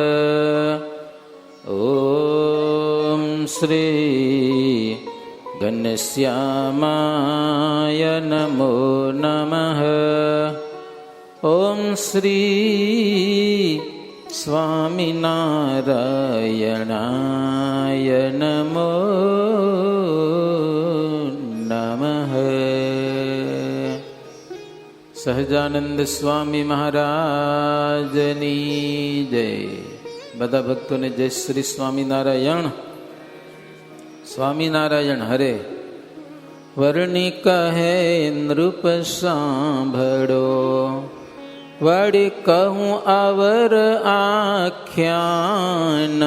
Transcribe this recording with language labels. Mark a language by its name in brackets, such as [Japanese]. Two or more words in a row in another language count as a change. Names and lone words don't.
[Sanskrit] ॐ श्री घनश्यामाय नमो नमः। ॐ श्री स्वामिनारायणाय नमो नमः। [Gujarati] સહજાનંદ સ્વામી મહારાજની જય. બધા ભક્તોને જય શ્રી સ્વામિનારાયણ. સ્વામિનારાયણ હરે. વર્ણિ કહે નૃપ સાંભળો, વળી કહું અવર આખ્યાન.